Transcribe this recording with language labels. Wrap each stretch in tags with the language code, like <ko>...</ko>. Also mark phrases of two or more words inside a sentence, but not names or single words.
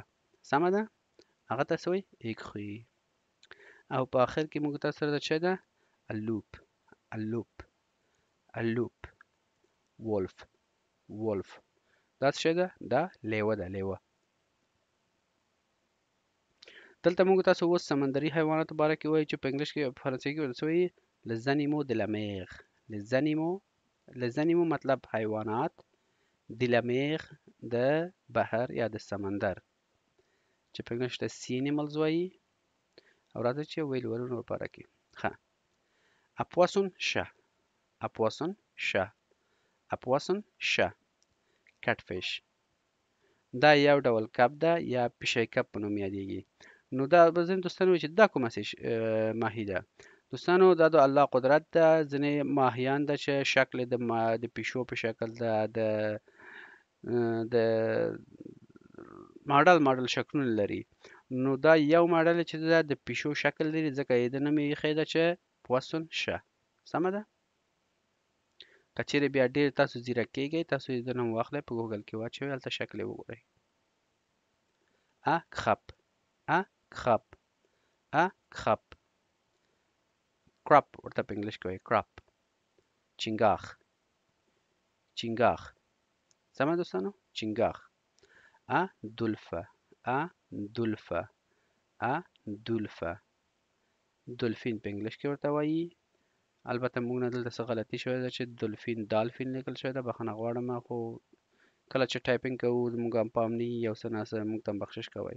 <ps>سمه ده؟ هغه ته څه وایي écourir. او په آخر کې موږ تاسو سره څه ده</ps> <fr>le loup le loup le loup</fr> <en>wolf wolf.</en> <ps>دا څه ده؟ دا لیوه ده لیوه. دلته موږ تاسو اوس سمندري حیواناتو باره کې وایي چې په انګلیش کې په فرانسوي کې ورته څه وایي</ps> <fr>les animaux de la mer les animaux</fr> <ps>مطلب حیوانات د</ps> <fr>la mer</fr> <ps>د بحر یا د سمندر چې په انګلیش ته</ps> <en>sea animals</en> <ps>وایي. او راځي چې ویلورونو لپاره کې ښه</ps> <fr>a poisson chat a poisson chat</fr> <ps>a poisson chat catfish. دا یو ډول کب ده یا پیشۍ کب په نوم یادیږي. نو دا به ځینې دوستانو وایي چې دا کومه ماهي ده؟ دوستانو دا د الله قدرت ده. ځینې ماهیان ده چې شکل د پیشو په شکل ده، د ماډل شکلونه لري. نو دا یو ماډل چې ده د پیشو شکل لري، ځکه یې د نوم یې ایښی ده چې</ps> <fr>poisson chat.</fr> <ps>سمه ده؟ که چیرې بیا ډېر تاسو ځیرک کېږئ، تاسو یې د نوم واخلئ، په ګوګل کې واچوئ، هلته شکل یې وګورئ.</ps> <fr>crabe crabe crabe</fr> <ps>crab ورته په انګلیش کې وایي crab. چنګاښ چنګاښ. سمه دوستانو؟ چنګاښ.</ps> <fr>dauphin dauphin dauphin.</fr> <ps>دولفین په انګلیش کې ورته وایي. البته موږ نه دلته څه غلطي شوې ده چې دولفین دالفین لیکل شوی ده، بخښنه غواړم، خو کله چې ټایپینګ کوو زموږ هم پام نه وي، یو څه ناڅه موږ ته هم بخشش کوئ.</ps>